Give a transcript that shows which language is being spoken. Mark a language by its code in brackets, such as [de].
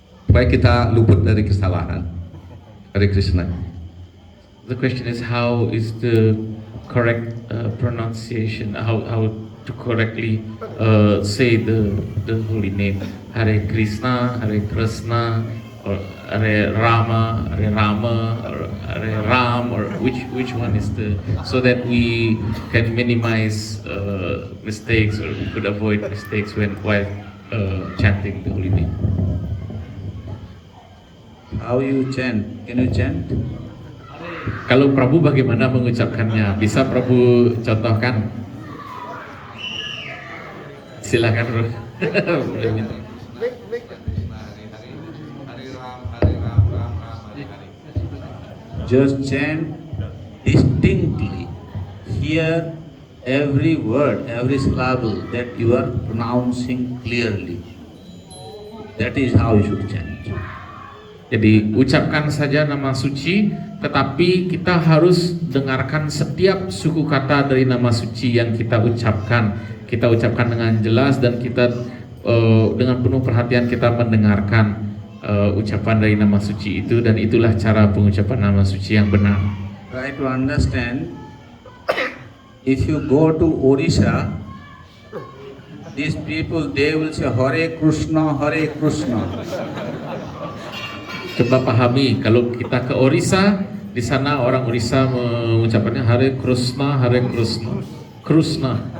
[id] Supaya kita luput dari kesalahan. Hare Krishna. [en] The question is, how is the correct pronunciation? How to correctly say the holy name? Hare Krishna, Hare Krishna, or Hare Rama, Hare Rama, or Hare Ram, or which one is the, so that we can minimize mistakes, or we could avoid mistakes while chanting the holy name. How you chant? Can you chant? [id] Kalau Prabu bagaimana mengucapkannya? Bisa Prabu contohkan? Silakan Bro. Boleh minta. [en] Just chant distinctly. Hear every word, every syllable that you are pronouncing clearly. That is how you should chant. [id] Jadi ucapkan saja nama suci, tetapi kita harus dengarkan setiap suku kata dari nama suci yang kita ucapkan. Kita ucapkan dengan jelas dan kita dengan penuh perhatian kita mendengarkan ucapan dari nama suci itu, dan itulah cara pengucapan nama suci yang benar. [en] Try to understand. If you go to Odisha, these people, they will say Hare Krishna, Hare Krishna. [id] Coba pahami, kalau kita ke Orissa, di sana orang Orissa mengucapkannya Hare Krishna, Hare Krishna, Krishna.